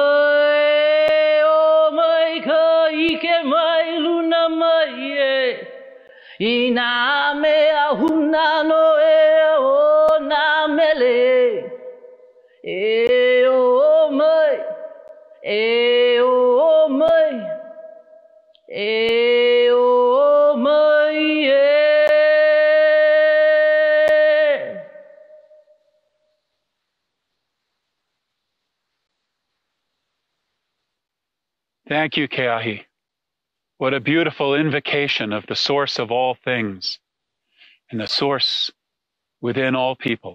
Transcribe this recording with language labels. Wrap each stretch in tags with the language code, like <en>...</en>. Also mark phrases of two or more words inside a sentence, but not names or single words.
<haw>mai ka hike mai luna mai ina mea huna no e o na mele e o mai e o mai e o mai</haw> <en>Thank you, Keahi. What a beautiful invocation of the source of all things and the source within all people.</en>